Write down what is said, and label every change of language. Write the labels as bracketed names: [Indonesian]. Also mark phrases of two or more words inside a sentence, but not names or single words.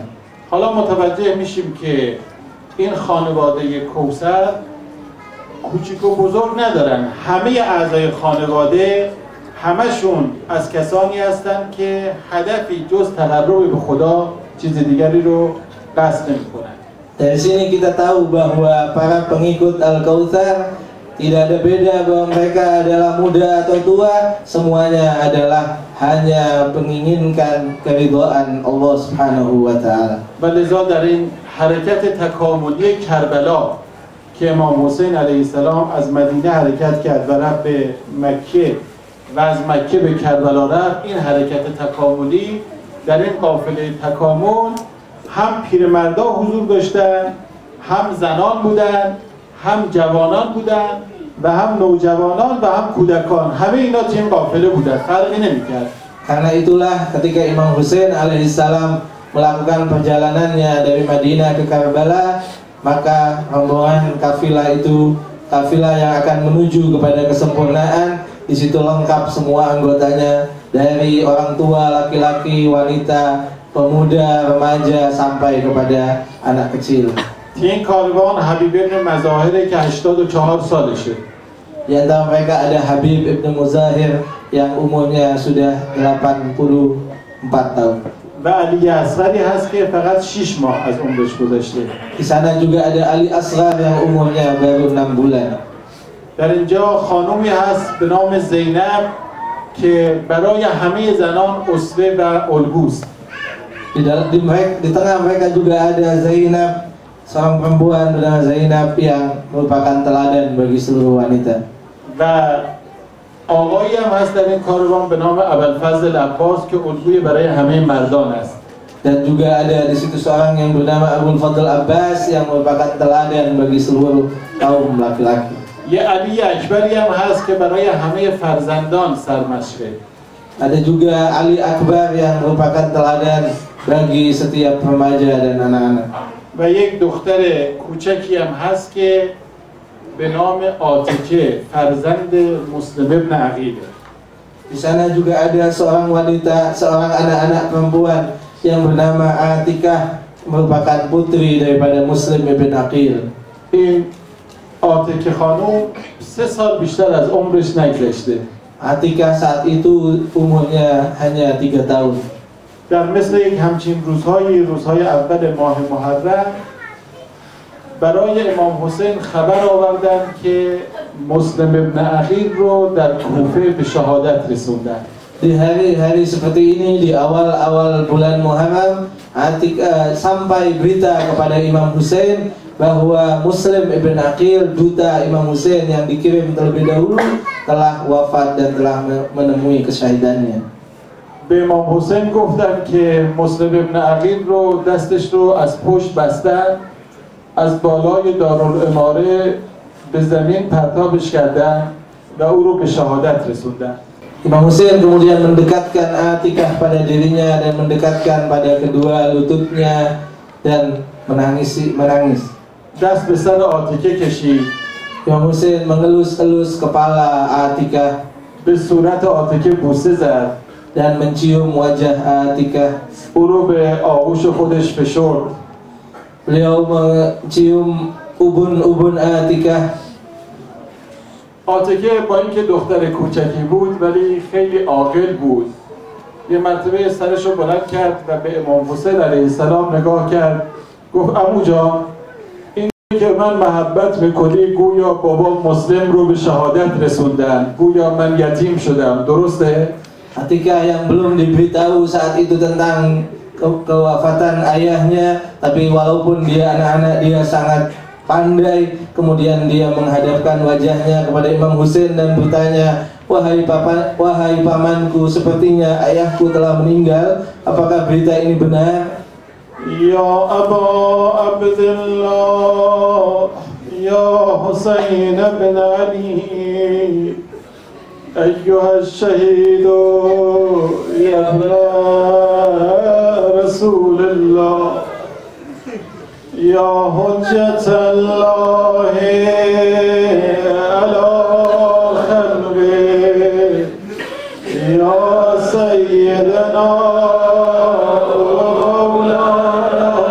[Persian] حالا متوجه میشیم که این خانواده کوثر کوچیک و بزرگ ندارن، همه اعضای خانواده همشون از کسانی هستند که هدفی جز تقرب به خدا چیز دیگری رو قصد نمی‌کنن. [Indonesian] Dari sini kita tahu bahwa para pengikut Al-Kautsar tidak ada beda bahwa mereka adalah muda atau tua, semuanya adalah hanya menginginkan keridhaan Allah [Arabic] سبحانه و تعالى. [Persian] و لذا در این حرکت تکاملی کربلا که امام حسین [Arabic] علیه السلام [Persian] از مدینه حرکت کرد و رفت به مکه و از مکه به کربلا رفت، این حرکت تکاملی در این قافله تکامل هم پیرمردا حضور داشتن، هم زنان بودن، هم جوانان بودن و هم نوجوانان و هم کودکان، همه اینا توی این قافله بودن، فرقی نمی‌کرد. [Indonesian] Karena itulah ketika Imam Husain alaihissalam melakukan perjalanannya dari Madinah ke Karbala, maka rombongan kafilah itu, kafilah yang akan menuju kepada kesempurnaan, di situ lengkap semua anggotanya, dari orang tua, laki-laki, wanita, pemuda, remaja, sampai kepada anak kecil. [Persian] این کاروان حبیب ابن مظاهره که 84 سالشه. [Indonesian] Di antara mereka ada Habib ibn Muzahir yang umurnya sudah 84 tahun. [Persian] و علی اصغری هست که فقط 6 ماه از عمرش گذشته. [Indonesian] Di sana juga ada Ali Asghar yang umurnya baru 6 bulan. [Persian] در اینجا خانومی هست به نام زینب که برای همه زنان اسوه و الگوست. [Indonesian] Di tengah mereka juga ada Zainab, seorang perempuan bernama Zainab yang merupakan teladan bagi seluruh wanita. [Persian] و آقایی هم هست در این کاروان به نام ابوالفضل عباس که الگوی برای همه مردان است. [Indonesian] Dan juga ada di situ seorang yang bernama Abul Fadl Abbas yang merupakan teladan bagi seluruh kaum laki-laki. [Persian] یه علی اکبری هم هست که برای همه فرزندان سرمشقه. [Indonesian] Ada juga Ali Akbar yang merupakan teladan bagi setiap remaja dan anak-anak. [Persian] و یک دختر کوچکی هم هست که به نام عاتکه فرزند مسلم ابن عقیله. [Indonesian] Di sana juga ada seorang wanita, seorang anak-anak perempuan yang bernama Atikah, merupakan putri daripada Muslim ibn Aqil. [Persian] این عاتکه خانوم 3 سال بیشتر از عمرش نگذشته. [Indonesian] Atikah saat itu umurnya hanya 3 tahun. [Persian] در مثل یک همچین روزهای اول ماه محرم برای امام حسین خبر آوردن که مسلم ابن عقیل رو در کوفه به شهادت رسوندن. [Indonesian] Di hari-hari seperti ini, di awal-awal bulan Muharram, sampai berita kepada Imam Hussein bahwa Muslim ibn Aqil, duta Imam Hussein yang dikirim terlebih dahulu, telah wafat dan telah menemui kesyahidannya. [Persian] به امام حسین گفتن که مسلم ابن عقیل رو دستش رو از پشت بستن، از بالای دارالاماره به زمین پرتابش کردن و او رو به شهادت رسوندن. [Indonesian] Imam Hussein kemudian mendekatkan Atikah pada dirinya dan mendekatkan pada kedua lututnya dan menangis. [Persian] دست به سر عاتکه کشید. [Indonesian] Imam Hussein mengelus-elus kepala Atikah, [Persian] به صورت عاتکه بوسه زد [Indonesian] dan mencium wajah Atikah. [Persian] او رو به آغوش خودش فشرد. [Indonesian] Beliau mencium ubun-ubun Atikah. [Persian] عاتکه با اینکه دختر کوچکی بود ولی خیلی عاقل بود، یه مرتبه سرش رو بلند کرد و به امام حسین [Arabic] علیه السلام [Persian] نگاه کرد، گفت عمو جان، این که من محبت میکنی گویا بابا مسلم رو به شهادت رسوندن، گویا من یتیم شدم، درسته؟ [Indonesian] Atikah yang belum diberitahu saat itu tentang kewafatan ayahnya, tapi walaupun dia anak-anak, dia sangat pandai. Kemudian dia menghadapkan wajahnya kepada Imam Hussein dan bertanya, wahai pamanku, sepertinya ayahku telah meninggal, apakah berita ini benar? [Arabic] يا أبا عبد الله، يا حسين بن علي, أيها الشهيد يا رسول الله يا حجة الله على خلقه يا سيدنا ومولانا